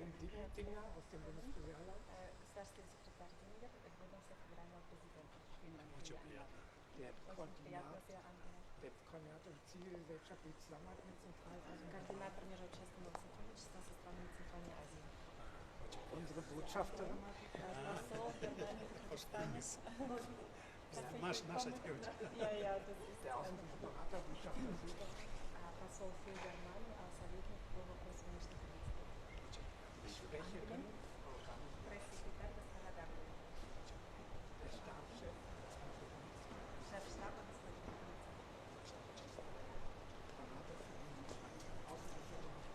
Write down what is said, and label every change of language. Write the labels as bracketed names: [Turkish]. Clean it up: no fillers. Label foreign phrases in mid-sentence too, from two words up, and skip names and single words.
[Russian] Государственный секретарь Димитров, ведомство федерального президента. Очень приятно. Очень приятно, [German] sehr angenehm. Koordinator zivilgesellschaftliche Zusammenarbeit mit Zentralasien. [Russian] Координатор межобщественного сотрудничества со странами Центральной Азии. [German] Unsere Botschafterin. [Russian] Посол Германии в Казахстане. Наша девочка. [German] Ja, das ist Der Außenberater, Botschafter Silber. [Russian] посол für Германию, советник по вопросам внешних дел. [German] Sprecherin, Frau Gammel. [Russian] Пресс-секретарь госпожа Гамлин. [German] Der Stabschef, [Russian] Шеф штаба господин Куница. [German] Berater für die Außensicherung.